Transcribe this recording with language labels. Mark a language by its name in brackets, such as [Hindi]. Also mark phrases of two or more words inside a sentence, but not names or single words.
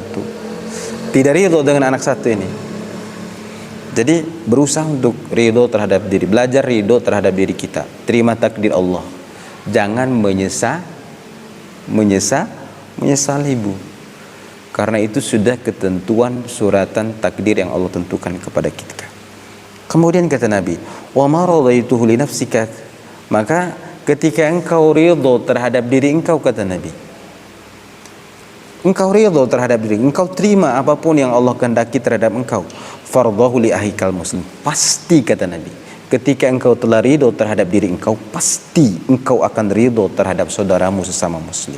[Indonesian] Tidak ridho dengan anak 1 ini. Jadi berusaha untuk ridho terhadap diri, belajar ridho terhadap diri kita, terima takdir Allah, jangan menyesali, Bu, karena itu sudah ketentuan suratan takdir yang Allah tentukan kepada kita. Kemudian kata Nabi, [Arabic] وما رضيته لنفسك, [Indonesian] maka ketika engkau ridho terhadap diri engkau, kata Nabi, engkau ridho terhadap diri, engkau terima apapun yang Allah kehendaki terhadap engkau, [Arabic] فارضه لأخيك المسلم, [Indonesian] pasti kata Nabi, ketika engkau telah ridho terhadap diri engkau, pasti engkau akan ridho terhadap saudaramu sesama muslim.